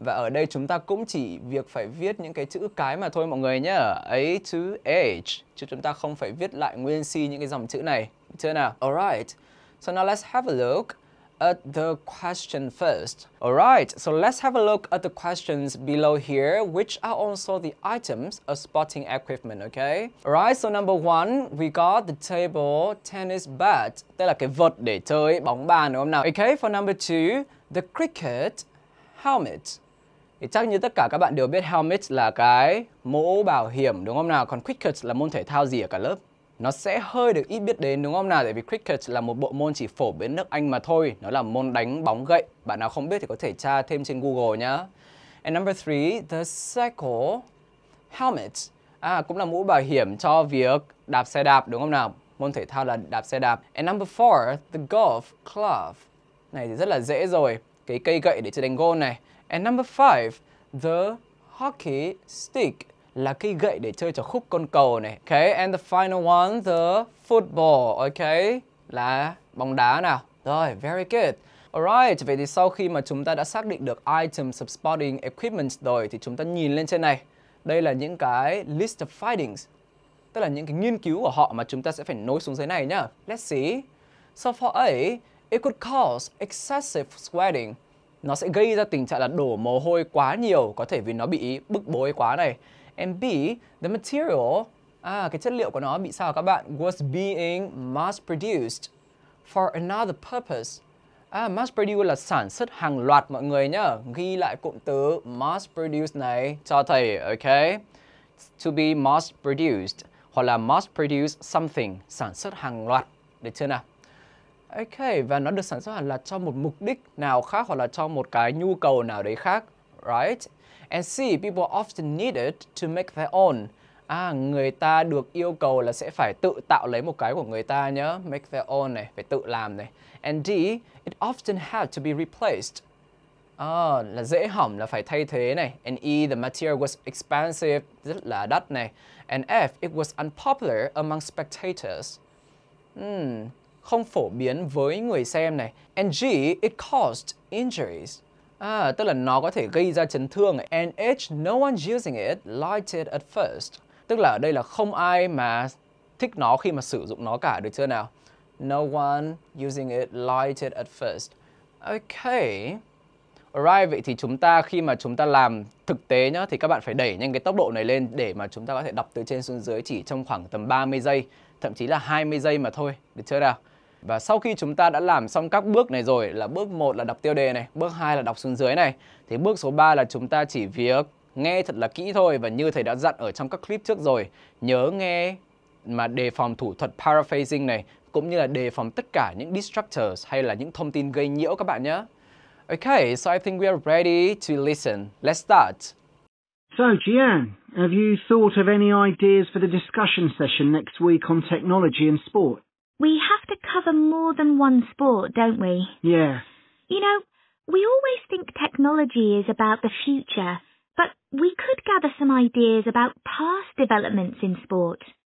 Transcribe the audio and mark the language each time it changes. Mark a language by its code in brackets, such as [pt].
[vi] Và ở đây chúng ta cũng chỉ việc phải viết những cái chữ cái mà thôi mọi người nhá. A to H, chứ chúng ta không phải viết lại nguyên si những cái dòng chữ này. Được chưa nào? [en] Alright, so now let's have a look at the question first. Alright, so let's have a look at the questions below here, which are also the items of sporting equipment, okay? Alright, so number 1, we got the table tennis bat, [vi] tức là cái vợt để chơi bóng bàn đúng không nào? [en] Okay, for number 2, the cricket helmet. [vi] Thì chắc như tất cả các bạn đều biết helmet là cái mũ bảo hiểm đúng không nào? Còn cricket là môn thể thao gì ở cả lớp? Nó sẽ hơi được ít biết đến đúng không nào? Tại vì cricket là một bộ môn chỉ phổ biến nước Anh mà thôi. Nó là môn đánh bóng gậy. Bạn nào không biết thì có thể tra thêm trên Google nhá. [en] And number 3, the cycle helmet. [vi] Cũng là mũ bảo hiểm cho việc đạp xe đạp đúng không nào? Môn thể thao là đạp xe đạp. [en] And number 4, the golf club. [vi] Này thì rất là dễ rồi. Cái cây gậy để chơi đánh golf này. [en] And number 5, the hockey stick. [vi] Là cây gậy để chơi cho khúc côn cầu này. [en] Okay, and the final one, the football. [vi] Okay, là bóng đá nào. Rồi, [en] very good. [vi] Alright, vậy thì sau khi mà chúng ta đã xác định được [en] items of sporting equipment [vi] rồi thì chúng ta nhìn lên trên này. Đây là những cái [en] list of findings, [vi] tức là những cái nghiên cứu của họ mà chúng ta sẽ phải nối xuống dưới này nhá. [en] Let's see. So for A, it could cause excessive sweating. [vi] Nó sẽ gây ra tình trạng là đổ mồ hôi quá nhiều, có thể vì nó bị bức bối quá này. [en] And B, the material, [vi] cái chất liệu của nó bị sao các bạn? [en] Was being mass produced for another purpose. [vi] Mass produce là sản xuất hàng loạt mọi người nhá. Ghi lại cụm từ mass produce này cho thầy, ok? [en] To be mass produced [vi] hoặc là mass produce something, sản xuất hàng loạt, được chưa nào? Ok, và nó được sản xuất hàng loạt cho một mục đích nào khác hoặc là cho một cái nhu cầu nào đấy khác, right? [en] And C, people often need it to make their own. [vi] Người ta được yêu cầu là sẽ phải tự tạo lấy một cái của người ta nhớ, [en] make their own [vi] này, phải tự làm này. [en] And D, it often had to be replaced. [vi] Là dễ hỏng, là phải thay thế này. [en] And E, the material was expensive, [vi] rất là đắt này. [en] And F, it was unpopular among spectators. [vi] Không phổ biến với người xem này. [en] And G, it caused injuries. [vi] Tức là nó có thể gây ra chấn thương. [en] And H, no one using it liked it at first. [vi] Tức là ở đây là không ai mà thích nó khi mà sử dụng nó cả, được chưa nào? [en] No one using it liked it at first. Okay. [vi] Alright, vậy thì chúng ta khi mà chúng ta làm thực tế nhá, thì các bạn phải đẩy nhanh cái tốc độ này lên để mà chúng ta có thể đọc từ trên xuống dưới chỉ trong khoảng tầm 30 giây, thậm chí là 20 giây mà thôi, được chưa nào? Và sau khi chúng ta đã làm xong các bước này rồi, là bước 1 là đọc tiêu đề này, bước 2 là đọc xuống dưới này, thì bước số 3 là chúng ta chỉ việc nghe thật là kỹ thôi. Và như thầy đã dặn ở trong các clip trước rồi, nhớ nghe mà đề phòng thủ thuật paraphrasing này, cũng như là đề phòng tất cả những distractors hay là những thông tin gây nhiễu các bạn nhé. [en] Okay, so I think we are ready to listen. Let's start. So, Jian, have you thought of any ideas for the discussion session next week on technology and sport? We have to cover more than one sport, don't we? Yeah. You know, we always think technology is about the future, but we could gather some ideas about past developments in sport.